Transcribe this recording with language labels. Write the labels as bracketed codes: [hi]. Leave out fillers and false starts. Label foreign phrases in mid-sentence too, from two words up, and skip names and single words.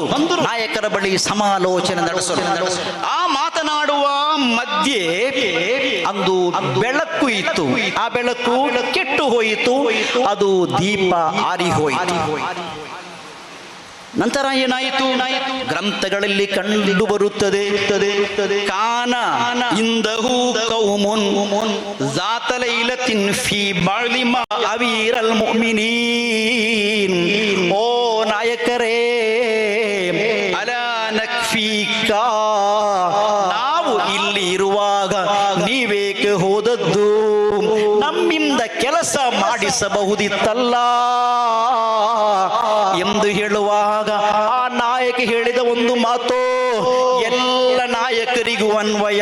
[kn] ನಾಯಕರ ಬಳಿ ಸಮಾಲೋಚನೆ ನಡೆಸಲು. ಆ ಮಾತನಾಡುವ ಮಧ್ಯೆ ಅಂದು ಬೆಳಕು ಇತ್ತು. ಆ ಬೆಳಕು ಕೆಟ್ಟು ಹೋಯಿತು. ಅದು ದೀಪ ಆರಿ ಹೋಯಿತು. ನಂತರ ಏನಾಯಿತು? ಗ್ರಂಥಗಳಲ್ಲಿ ಕಂಡು ಬರುತ್ತದೆ, [ar] كان عنده قوم ذات ليلة في بعض معاوير المؤمنين. [kn] ಓ ನಾಯಕರೇ, [ar] ألا نكفيك, [kn] ನಾವು ಇಲ್ಲಿ ಇರುವಾಗ ನೀವೇಕೆ ಹೋದದ್ದು? ನಮ್ಮಿಂದ ಕೆಲಸ ಮಾಡಿಸಬಹುದಿತ್ತಲ್ಲ ಎಂದು ಹೇಳುವಾಗ ಆ ನಾಯಕ ಹೇಳಿದ ಒಂದು ಮಾತು ಎಲ್ಲ ನಾಯಕರಿಗೂ ಅನ್ವಯ.